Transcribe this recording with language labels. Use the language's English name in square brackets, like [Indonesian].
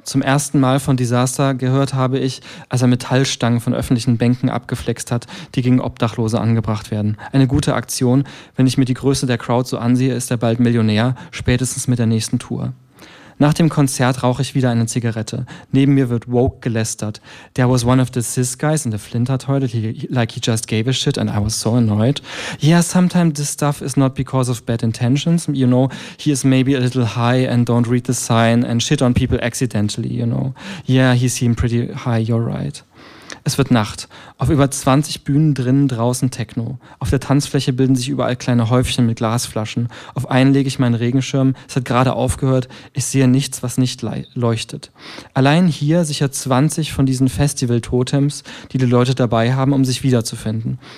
[German] Zum ersten Mal von Desaster gehört habe ich, als er Metallstangen von öffentlichen Bänken abgeflext hat, die gegen Obdachlose angebracht werden. Eine gute Aktion. Wenn ich mir die Größe der Crowd so ansehe, ist er bald Millionär, spätestens mit der nächsten Tour. Nach dem Konzert rauche ich wieder eine Zigarette. Neben mir wird woke gelästert. [English] There was one of the cis guys in the Flinter toilet, like he just gave a shit and I was so annoyed. Yeah, sometimes this stuff is not because of bad intentions. You know, he is maybe a little high and don't read the sign and shit on people accidentally, you know. Yeah, he seemed pretty high, you're right. [German] Es wird Nacht. Auf über 20 Bühnen drinnen draußen Techno. Auf der Tanzfläche bilden sich überall kleine Häufchen mit Glasflaschen. Auf einen lege ich meinen Regenschirm. Es hat gerade aufgehört. Ich sehe nichts, was nicht leuchtet. Allein hier sicher 20 von diesen Festival-Totems, die die Leute dabei haben, um sich wiederzufinden.